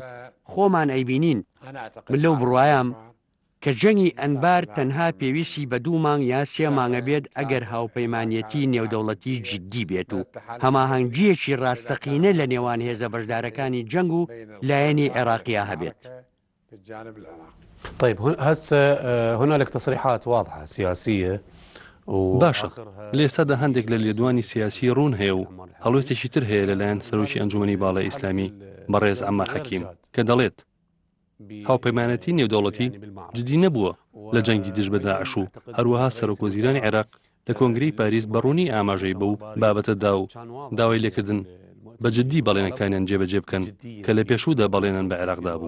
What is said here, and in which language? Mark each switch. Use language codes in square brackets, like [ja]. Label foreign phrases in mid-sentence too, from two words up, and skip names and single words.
[ckb] خۆمان ئەیبینین. من لەو بڕوایم کە جەنگی ئەنبار تەنها پێویستی بە 2 مانگ یا 3 مانگە بێت ئەگەر هاوپەیمانیەتی نێودەوڵەتی جددی بێت و هەماهەنگیەکی ڕاستەقینە لە نێوان هێزە بەشدارەکانی جەنگ و لایەنی عێراقیا هەبێت. [ar] طيب هسه هنالك تصريحات واضحة سياسية [ckb] باشە لە ئێستادا هەندێک لە لێدوانی سیاسی ڕوون هەیە و هەڵوێستێکی تر هەیە لەلایەن سەرۆکی ئەنجومەنی باڵای ئیسلامی بەڕێز عەمار حەکیم کە دەڵێت هاوپەیمانەتی نێودەوڵەتی جدی نەبووە لە جەنگی دژ بە داعش و هەروەها سەرۆکوەزیرانی عێراق لە کۆنگرەی پاریس بەڕوونی ئاماژەی بەو بابەتەدا و داوای لێکردن بە جددی بەڵێنەکانیان جێبەجێ بکەن کە لە پێشوودا بەڵێنن بە عێراقدا بوو.